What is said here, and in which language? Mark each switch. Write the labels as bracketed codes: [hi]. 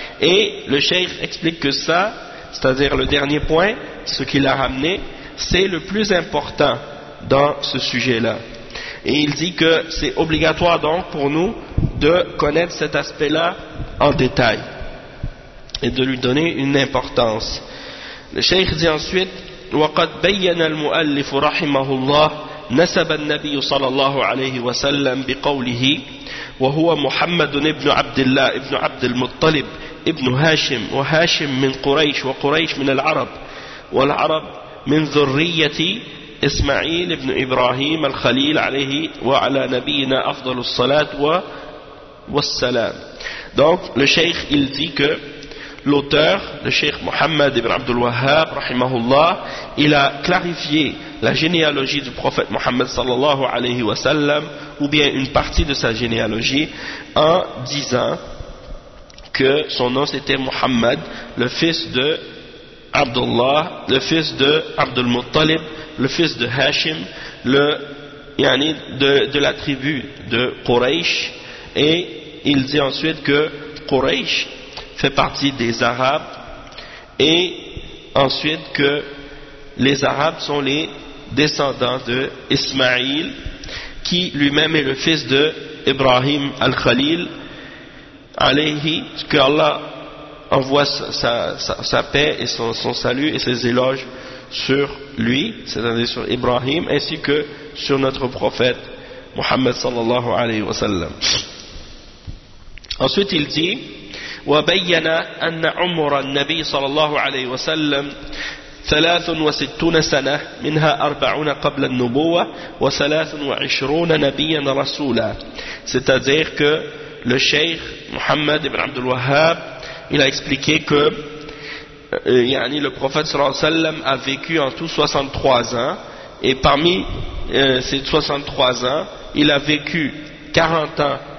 [fr] Et le Cheikh explique que ça, c'est-à-dire le dernier point, ce qu'il a ramené, c'est le plus important dans ce sujet-là. Et il dit que c'est obligatoire donc pour nous de connaître cet aspect-là en détail et de lui donner une importance. Le Cheikh dit ensuite [ar] وقد بين المؤلف رحمه الله نسب النبي صلى الله عليه وسلم بقوله وهو محمد ابن عبد الله ابن عبد المطلب ابن هاشم وهاشم من قريش وقريش من العرب والعرب من ذرية إسماعيل ابن إبراهيم الخليل عليه وعلى نبينا أفضل الصلاة والسلام. [fr] Donc le Cheikh il dit que l'auteur, le Cheikh Mohammed ibn Abdul Wahhab, rahimahullah, il a clarifié la généalogie du prophète Mohammed sallallahu alayhi wa sallam, ou bien une partie de sa généalogie, en disant que son nom c'était Mohammed, le fils de Abdullah, le fils de Abdul Muttalib, le fils de Hashim, le yani de la tribu de Quraysh, et il dit ensuite que Quraysh fait partie des Arabes, et ensuite que les Arabes sont les descendants de Ismaïl, qui lui-même est le fils de Ibrahim al-Khalil, alayhi, que Allah envoie sa paix et son salut et ses éloges sur lui, c'est-à-dire sur Ibrahim, ainsi que sur notre prophète Muhammad sallallahu alayhi wa sallam. Ensuite il dit [ar] وبين أن عمر النبي صلى الله عليه وسلم 63 سنة منها 40 قبل النبوة و23 نبيا رسولا. [fr] C'est-à-dire que le Cheikh Mohammed ibn Abdul Wahhab, il a expliqué que yani le prophète صلى الله عليه وسلم a vécu en tout 63 ans, et parmi ces 63 ans, il a vécu 40 ans